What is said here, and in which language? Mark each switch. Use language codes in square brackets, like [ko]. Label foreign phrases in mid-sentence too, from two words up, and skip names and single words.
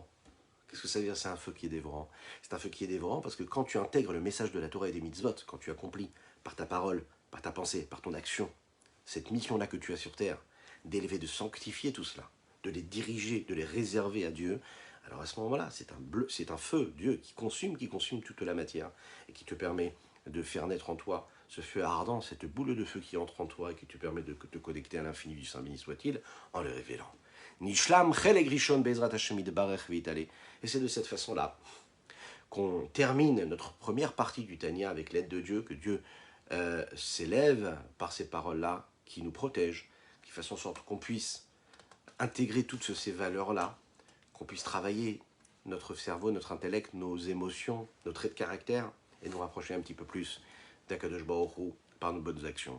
[fr] Qu'est-ce que ça veut dire, c'est un feu qui est dévorant? C'est un feu qui est dévorant parce que quand tu intègres le message de la Torah et des mitzvot, quand tu accomplis par ta parole, par ta pensée, par ton action, cette mission-là que tu as sur terre, d'élever, de sanctifier tout cela, de les diriger, de les réserver à Dieu, alors à ce moment-là, c'est un feu, Dieu, qui consume toute la matière et qui te permet de faire naître en toi ce feu ardent, cette boule de feu qui entre en toi et qui te permet de te connecter à l'infini du Saint béni soit-il en le révélant. [he] נשלם חלק ראשון בעזרת השם יתברך ויתעלה. [fr] Et c'est de cette façon-là qu'on termine notre première partie du Tanya avec l'aide de Dieu, que Dieu s'élève par ces paroles-là, qui nous protègent, qui fassent en sorte qu'on puisse intégrer toutes ces valeurs-là, qu'on puisse travailler notre cerveau, notre intellect, nos émotions, nos traits de caractère, et nous rapprocher un petit peu plus d' [he] הקדוש ברוך הוא [fr] par nos bonnes actions.